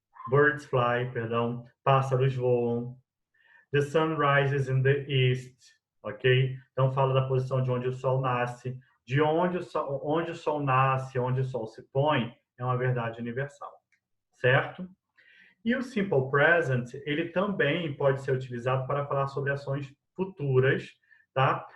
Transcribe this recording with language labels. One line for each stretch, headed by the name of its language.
English: Birds fly,
Portuguese: perdão, pássaros voam.
English: The sun rises in the east, ok?
Portuguese: Então, fala da posição de onde o Sol nasce. De onde o Sol nasce, onde o Sol se põe, é uma verdade universal, certo? E o Simple Present, ele também pode ser utilizado para falar sobre ações futuras, tá?